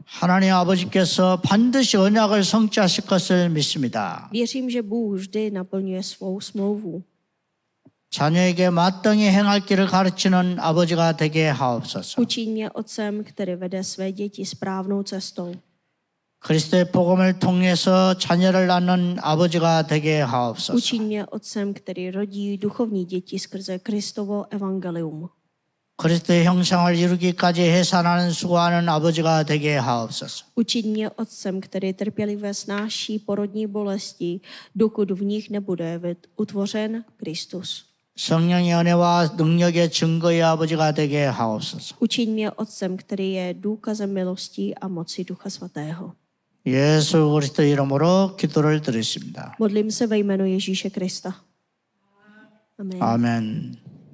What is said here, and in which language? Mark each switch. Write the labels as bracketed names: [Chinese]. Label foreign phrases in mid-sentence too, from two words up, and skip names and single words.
[Korean] 하나님 아버지께서 반드시 언약을 성취하실 것을 믿습니다. [Czech] Věřím, že Bůh vždy naplňuje svou smlouvu. [Korean] 자녀에게 마땅히 행할 길을 가르치는 아버지가 되게 하옵소서. [Czech] Učiň mě otcem, který vede své děti správnou cestou. [Korean] 그리스도의 복음을 통해서 자녀를 낳는 아버지가 되게 하옵소서. [Czech] Učiň mě otcem, který rodí duchovní děti skrze Kristovo evangelium. [Korean] 그리스도의 형상을 이루기까지 해산하는 수고하는 아버지가 되게 하옵소서. [Czech] Učiň mě otcem, který trpělivě snáší porodní bolesti, dokud v nich nebude utvořen Kristus. [Korean] 성령의 은혜와 능력의 증거의 아버지가 되게 하옵소서. [Czech] Učiň mě otcem, který je důkazem milosti a moci Ducha Svatého. [Korean] 예수 그리스도 이름으로 기도를 드렸습니다. [Czech] Modlím se ve jménu Ježíše Krista. Amen. [Korean] 아멘.